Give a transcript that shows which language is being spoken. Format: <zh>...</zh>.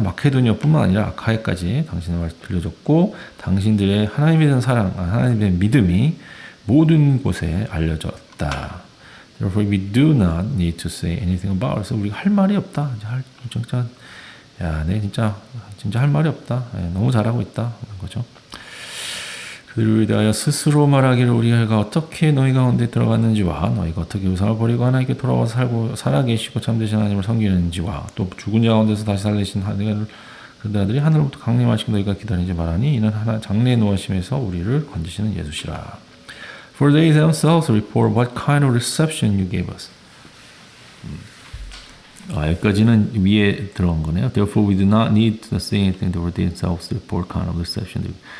<ko>마케도니아뿐만 아니라 아카이까지 당신의 말씀 들려졌고 당신들의 하나님에 대한 사랑, 하나님의 믿음이 모든 곳에 알려졌다.</ko> <en>Therefore we do not need to say anything about it.</en> <ko>우리가 할 말이 없다. 진짜 내 진짜 할 말이 없다. 너무 잘하고 있다. 그런 거죠. 그들을 대하여 스스로 말하기를 우리가 어떻게 너희 가운데 들어갔는지와 너희가 어떻게 우상을 버리고 하나님께 돌아와서 살아계시고 참되신 하나님을 섬기는지와 또 죽은 자 가운데서 다시 살리신 하나님을 그들이 하늘로부터 강림하시고 너희가 기다리지 말하니 이는 하나 장래의 노하심에서 우리를 건지시는 예수시라.</ko> <en>For they themselves report what kind of reception you gave us.</en> <ko>여기까지는 위에 들어간 거네요.</ko> <en>Therefore we do not need to say anything. For they themselves report kind of reception.</en>